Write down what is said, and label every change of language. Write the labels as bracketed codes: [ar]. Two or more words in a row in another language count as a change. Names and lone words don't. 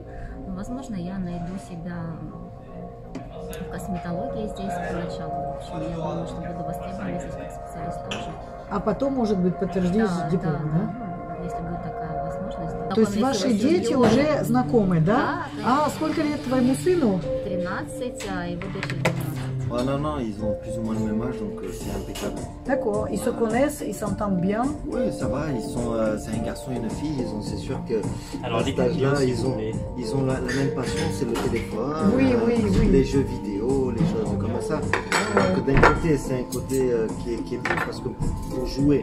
[ru] Но, возможно, я найду себя в косметологии здесь поначалу. В общем, я думаю, что буду востребована здесь как специалист тоже. А потом, может быть, подтвердишь диплом, да? Ну, если будет такая возможность. То есть ваши дети уже знакомы, да? Да. А сколько лет твоему сыну? 13, а его дочери 12. [fr] Oh, non, ils ont plus ou moins le même âge, donc c'est impeccable. D'accord, ils se connaissent, ils s'entendent bien. Oui, ça va, c'est un garçon et une fille, c'est sûr que Alors, à cet âge-là, ils ont la même passion, c'est le téléphone, Oui. les jeux vidéo, les choses comme ça. Donc d'un côté, c'est un côté qui est bien parce que pour jouer,